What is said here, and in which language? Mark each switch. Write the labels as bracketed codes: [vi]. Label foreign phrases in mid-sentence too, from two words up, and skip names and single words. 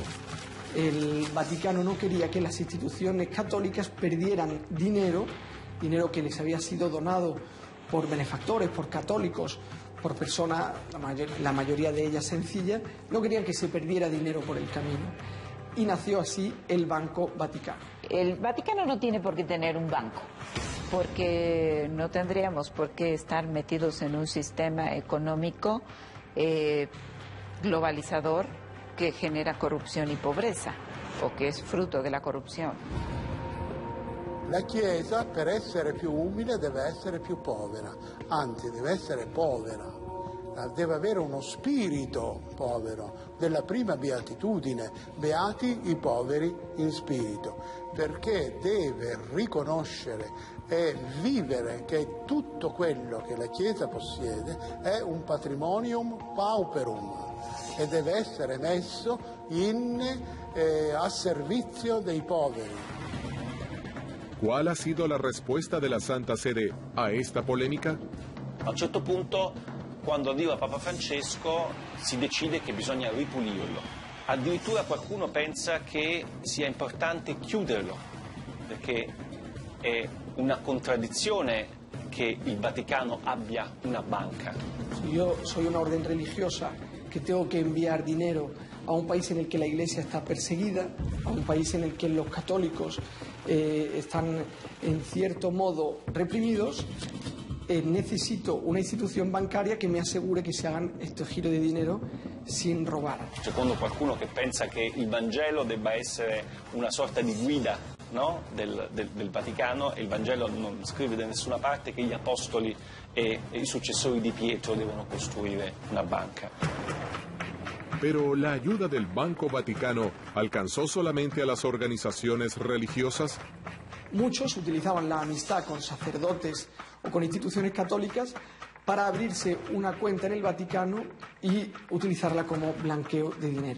[es] El Vaticano no quería que las instituciones católicas perdieran dinero que les había sido donado por benefactores, por católicos, por personas, la mayoría de ellas sencillas, no querían que se perdiera dinero por el camino. Y nació así el Banco Vaticano. El Vaticano no tiene por qué tener un banco, porque no tendríamos por qué estar metidos en un sistema económico globalizador [it] che genera corruzione e pobrezza, o che è frutto della corruzione. La Chiesa, per essere più umile, deve essere più povera, anzi deve essere povera, deve avere uno spirito povero, della prima beatitudine, beati i poveri in spirito, perché deve riconoscere e vivere che tutto quello che la Chiesa possiede è un [la] patrimonium pauperum, [it] e deve essere messo a servizio dei poveri. [es] ¿Cuál ha sido la respuesta de la Santa Sede a esta polémica? [it] A un certo punto, quando arriva Papa Francesco, si decide che bisogna ripulirlo. Addirittura qualcuno pensa che sia importante chiuderlo, perché è una contraddizione che il Vaticano abbia una banca. [es] Yo soy una orden religiosa que tengo que enviar dinero a un país en el que la Iglesia está perseguida, a un país en el que los católicos están en cierto modo reprimidos, necesito una institución bancaria que me asegure que se hagan estos giros de dinero sin robar. [it] Secondo qualcuno che pensa che il Vangelo debba essere una sorta di guida, no? del Vaticano, e il Vangelo non scrive da nessuna parte che gli apostoli e i successori di Pietro devono costruire una banca. [es] Pero la ayuda del Banco Vaticano alcanzó solamente a las organizaciones religiosas. Muchos utilizaban la amistad con sacerdotes o con instituciones católicas para abrirse una cuenta en el Vaticano y utilizarla como blanqueo de dinero.